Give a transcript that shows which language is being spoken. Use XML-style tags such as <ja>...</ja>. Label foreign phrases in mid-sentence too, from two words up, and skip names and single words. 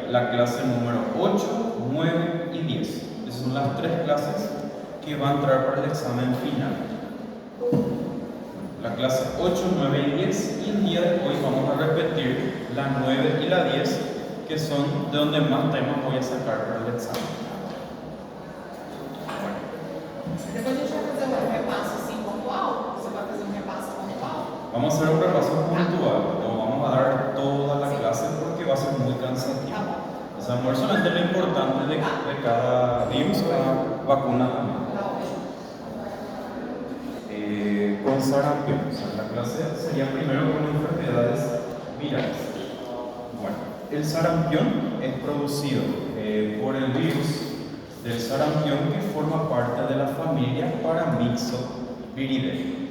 <es>la clase número 8, 9 y 10. Esas son las 3 clases que van a entrar para el examen final. La clase 8, 9 y 10, y el día de hoy vamos a repetir la 9 y la 10, que son de donde más temas voy a sacar para el examen.</es> <pt>Depois a gente vai fazer um repasso assim pontual? Você vai fazer um repasso pontual?</pt> <es>Vamos a hacer un repaso puntual, no vamos a dar toda la clase porque va a ser muy cansativo.</es> <pt>Tá bom.</pt> <es>O sea, no es solamente lo importante de cada virus, cada vacuna también.</es> <pt>Tá ótimo.</pt> <es>Con sarampión, o sea, la clase sería primero con enfermedades virales. Bueno, el sarampión es producido por el virus del sarampión que forma parte de la familia Paramyxoviridae.</es>